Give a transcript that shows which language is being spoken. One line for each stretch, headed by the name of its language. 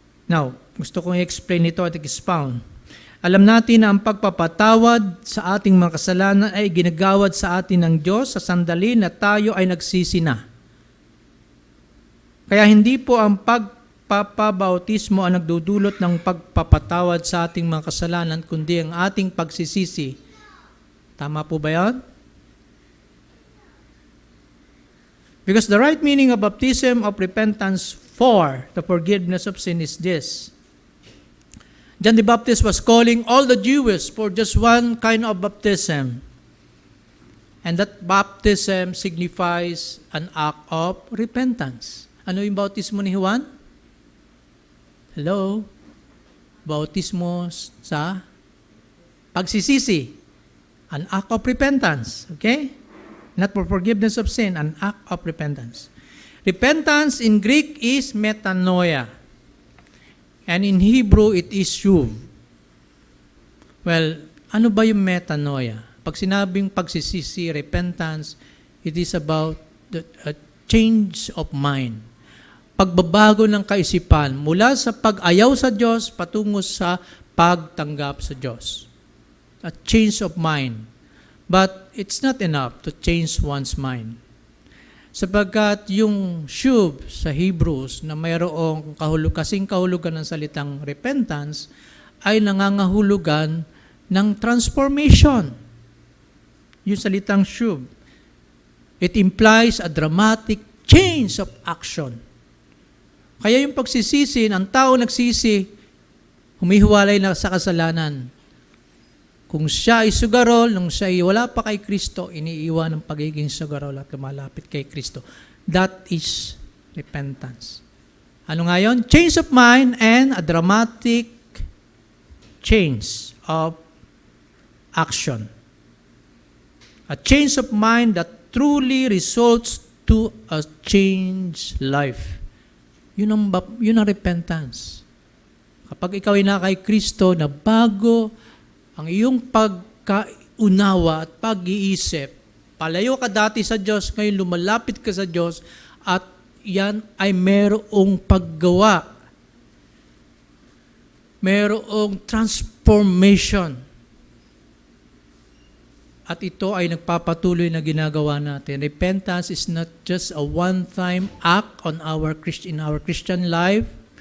Filipino: Now, gusto kong i-explain ito at expound. Alam natin na ang pagpapatawad sa ating mga kasalanan ay ginagawad sa atin ng Diyos sa sandali na tayo ay nagsisi na. Kaya hindi po ang pagpapabautismo ang nagdudulot ng pagpapatawad sa ating mga kasalanan, kundi ang ating pagsisisi. Tama po ba yan?
English: Because the right meaning of baptism of repentance for the forgiveness of sin is this. John the Baptist was calling all the Jews for just one kind of baptism. And that baptism signifies an act of repentance.
Filipino: Ano yung bautismo ni Juan? Hello? Bautismo sa pagsisisi.
English: An act of repentance. Okay? Not for forgiveness of sin, an act of repentance. Repentance in Greek is metanoia. And in Hebrew, it is shuv.
Filipino: Well, ano ba yung metanoia? Pag sinabing pagsisisi,
English: repentance, it is about a change of mind.
Filipino: Pagbabago ng kaisipan mula sa pag-ayaw sa Diyos patungo sa pagtanggap sa Diyos.
English: A change of mind. But it's not enough to change one's mind.
Filipino: Sapagkat yung shuv sa Hebrews na mayroong kasing kahulugan ng salitang repentance ay nangangahulugan ng transformation. Yung salitang shuv.
English: It implies a dramatic change of action.
Filipino: Kaya yung pagsisisi, ang tao nagsisi, humihiwalay na sa kasalanan. Kung siya ay sugarol, nung siya ay wala pa kay Kristo, iniiwan ang pagiging sugarol at lumalapit kay Kristo.
English: That is repentance.
Filipino: Ano nga yun?
English: Change of mind and a dramatic change of action. A change of mind that truly results to a changed life.
Filipino: Yun ang
English: repentance.
Filipino: Kapag ikaw ay na kay Kristo, na bago ang iyong pagkaunawa at pag-iisip, palayo ka dati sa Diyos, ngayon lumalapit ka sa Diyos, at yan ay merong paggawa. Merong transformation. At ito ay nagpapatuloy na ginagawa natin.
English: Repentance is not just a one-time act in our Christian life.